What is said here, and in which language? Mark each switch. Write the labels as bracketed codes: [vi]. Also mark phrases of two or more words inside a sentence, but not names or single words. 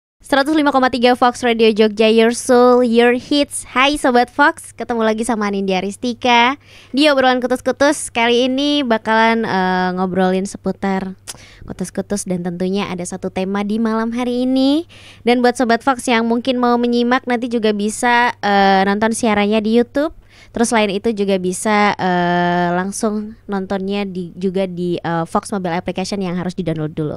[id] 105,3 Fox Radio Jogja, [en] Your Soul, Your Hits. [id] Hai Sobat Fox, ketemu lagi sama Nindya Ristika di obrolan kutus-kutus. Kali ini bakalan ngobrolin seputar kutus-kutus dan tentunya ada satu tema di malam hari ini. Dan buat Sobat Fox yang mungkin mau menyimak, nanti juga bisa nonton siarannya di YouTube. Terus selain itu juga bisa langsung nontonnya juga di Fox Mobile Application yang harus di-download dulu.